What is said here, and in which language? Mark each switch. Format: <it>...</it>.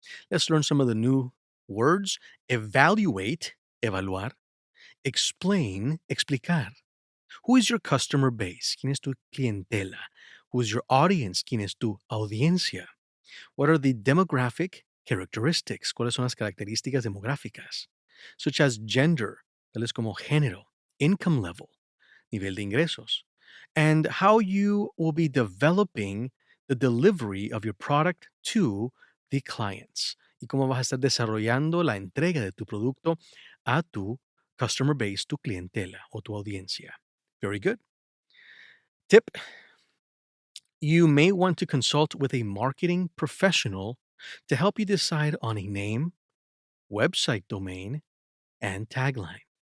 <en>Let's learn some of the new words. Evaluate, evaluar. Explain, explicar. Who is your customer base?</en> <es>¿Quién es tu clientela?</es> <en>Who is your audience?</en> <es>¿Quién es tu audiencia?</es> <en>What are the demographic characteristics?</en> <es>¿Cuáles son las características demográficas?</es> <en>Such as gender,</en> <es>tales como género,</es> <en>income level,</en> <es>nivel de ingresos,</es> <en>and how you will be developing the delivery of your product to the clients.</en> <es>Y cómo vas a estar desarrollando la entrega de tu producto a tu</es> <en>customer base,</en> <es>tu clientela o tu audiencia.</es> <en>Very good. Tip: you may want to consult with a marketing professional to help you decide on a name, website domain, and tagline.</en>